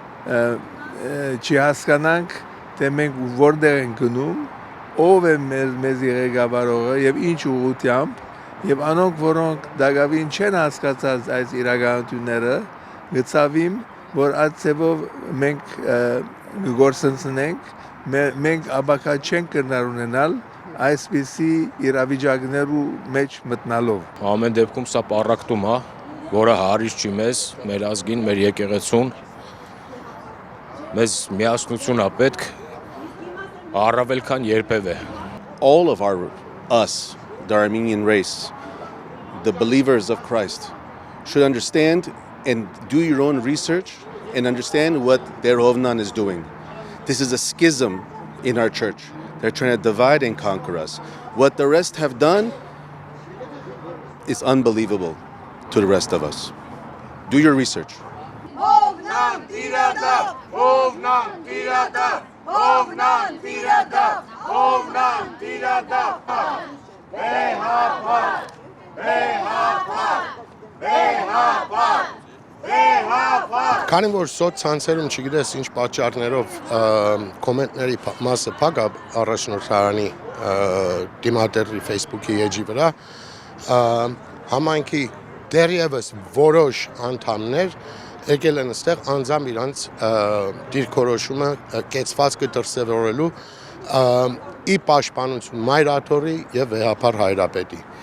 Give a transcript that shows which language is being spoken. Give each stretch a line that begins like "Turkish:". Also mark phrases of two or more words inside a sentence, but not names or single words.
Armenian: չհասկանանք, թե մենք որտեղ ենք գնում, ով է մեզ ղեկավարողը եւ ինչ ուղղությամբ եւ անոնք, որոնք դակավին չեն հասկացած այս իրականությունները, գծավիմ, որ այդ ծևով մենք գործընծնենք, մենք աբակա չենք կրնար ունենալ այսպիսի իրավիճակներու մեջ մտնալով։ Ամեն դեպքում սա պառակտում է, որը հարից չի մեզ, մեր ազգին, մեր եկեղեցուն, մեզ միասնություն է պետք, առավել քան երբևէ։
English: All of us, the Armenian race, the believers of Christ, should understand and do your own research and understand what their Hovnan is doing. This is a schism in our church. They're trying to divide and conquer us. What the rest have done is unbelievable to the rest of us. Do your research.
Armenian: Հովնան տիրադա! Հովնան տիրադա! Հովնան տիրադա! Հովնան տիրադա! Քանի որ սոցցանցերում չգիտես ինչ պատճառներով կոմենտների մասը փակ է առաջնորդարանի դիմատերի Facebook-ի էջի վրա, համայնքի դեռևս որոշ անդամներ եկել են այստեղ անձամբ իրանց դիրքորոշումը կեցվածքը դրսևորելու ի պաշտպանություն Մայրաթորի եւ Վեհապար Հայրապետի։